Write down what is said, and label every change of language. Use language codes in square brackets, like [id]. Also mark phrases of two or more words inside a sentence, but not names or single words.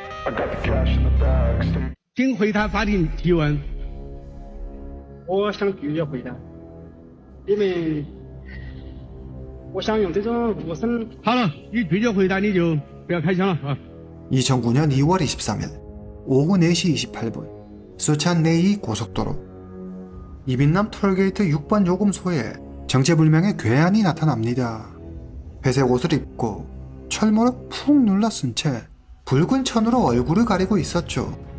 [en] I got the cash in the bag. Stay [zh] 经回答法庭提问，我想拒绝回答，因为我想用这种无声。好了，你拒绝回答，你就不要开枪了啊。 [ko] 2009년 2월 23일 오후 4시 28분 수찬 내이 고속도로 이빈남 톨게이트 6번 요금소에 정체불명의 괴한이 나타납니다. 회색 옷을 입고 철모를 푹 눌러쓴 채 붉은 천으로 얼굴을 가리고 있었죠.